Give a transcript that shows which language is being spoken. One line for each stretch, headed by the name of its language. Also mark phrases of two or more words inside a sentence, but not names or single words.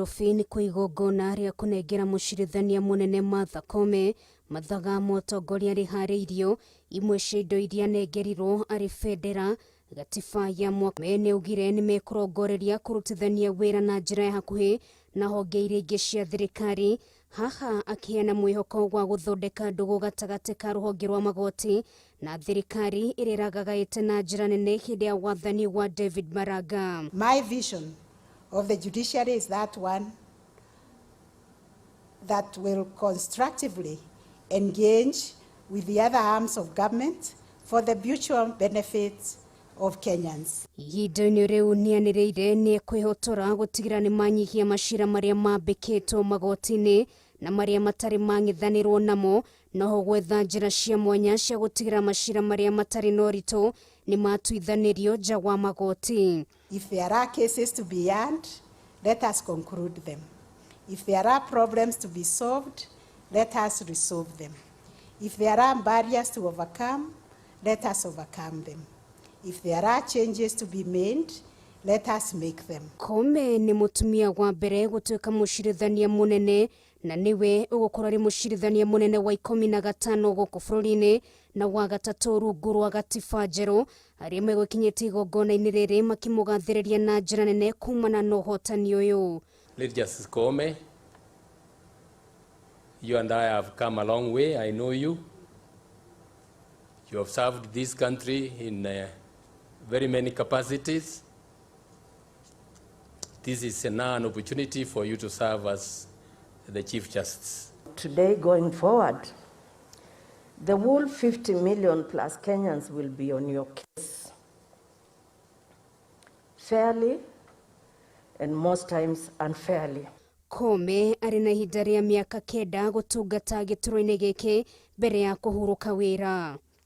Kikuyu: Nairobi ni igongona ria kunengera Mucirithania munene Martha Koome mathaga utongoria rikuharirio imwe cia indo iria nengerirwo ari federa gatiba ya mwaka ni ugire ni mekurongoreria kurutithania wira na njira ya hakuhi na honge iria ingi cia thirikari haha akiheana mwihoko wa guthondeka ndugu gatagati ka ruhonge rwa magoti na thirikari iriragagaite na njira nene hindi ya wathani wa David Maraga.
English: My vision of the judiciary is that one that will constructively engage with the other arms of government for the mutual benefits of Kenyans.
Kikuyu: Ihinda-inĩ rĩu niambiriria ni ekwihotora gutigira ni manyihia maciira maria mambikitwo magoti-ini na maria matari mang'ethanirwo namo noho gwetha njira cia mwanya cia gutigira maciira maria matari na ũritũ ni matuithanirio nja wa magoti.
English: If there are cases to be heard, let us conclude them. If there are problems to be solved, let us resolve them. If there are barriers to overcome, let us overcome them. If there are changes to be made, let us make them.
Kikuyu: Koome ni mutumia wa mbere gutuika Mucirithania munene na niwe ugukora ri Mucirithania munene wa 15 guku bururi-ini na wa gatatu rungu rwa gatiba njeru aria megwikinyite igongona-ini riri makimugathiriria na njira nene kumana na uhotani uyu.
English: Lady Justice Koome, you and I have come a long way. I know you. You have served this country in very many capacities. This is now an opportunity for you to serve as the Chief Justice. Today, going forward, the whole 50 million plus Kenyans will be on your case. Fairly, and most times unfairly.
Kikuyu: Koome ari na ihinda ria miaka 9 gutungata gituro-ini giki mbere ya kuhuruka wira.